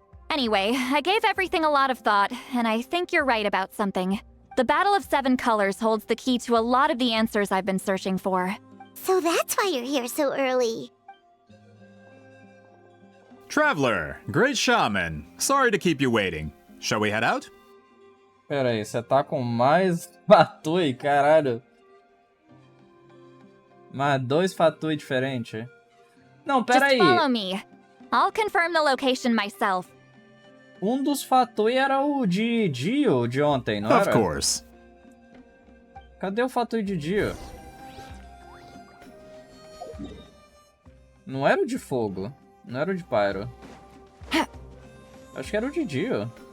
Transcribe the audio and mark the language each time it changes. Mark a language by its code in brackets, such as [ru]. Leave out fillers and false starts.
[en] Anyway, I gave everything a lot of thought, and I think you're right about something. The Battle of Seven Colors holds the key to a lot of the answers I've been searching for. So that's why you're here so early. Traveler, great shaman. Sorry to keep you waiting. Shall we head out? [pt] Pera aí, você tá com mais fatui, caralho. Mais 2 fatui diferentes. Não, pera aí. [en] Just follow me. I'll confirm the location myself. [pt] Dos fatui era o de Dio de ontem, não era? [en] Of course. [pt] Cadê o fatui de Dio? Não era o de fogo. Não era o de pyro. Acho que era o de Dio.